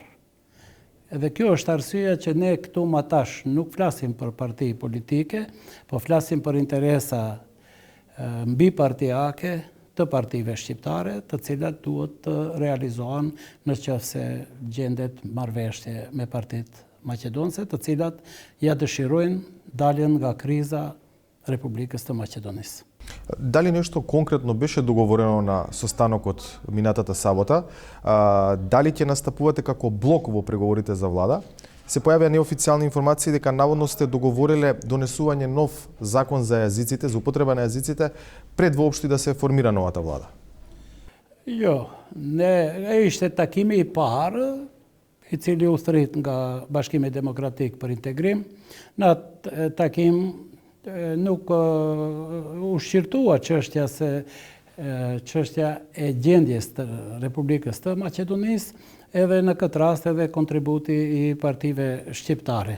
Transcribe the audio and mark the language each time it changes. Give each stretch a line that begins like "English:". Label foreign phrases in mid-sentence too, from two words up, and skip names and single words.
Albanian: Edhe kjo është arsyeja që ne këtu më tash nuk flasim për parti politike, po flasim për interesa mbi partijake të partive shqiptare, të cilat duhet të realizohen nëse gjendet marrëveshje me partitë maqedonëse, të cilat ja dëshirojnë daljen nga kriza Republikës të Maqedonisë.
Macedonian: Дали нешто конкретно беше договорено на состанокот минатата сабота? Дали ќе настапувате како блок во преговорите за влада? Се појавија неофицијални информации дека наводно сте договориле донесување нов закон за јазиците, за употреба на јазиците, пред воопшто да се формира новата влада.
Albanian: Jo, ne ishte takimi i parë i cili u thrit nga Bashkimi Demokratik për Integrim. Në atë takim nuk u shqirtua çështja e gjendjes të Republikës të Maqedonisë, edhe në këtë rast edhe kontributi i partive shqiptare.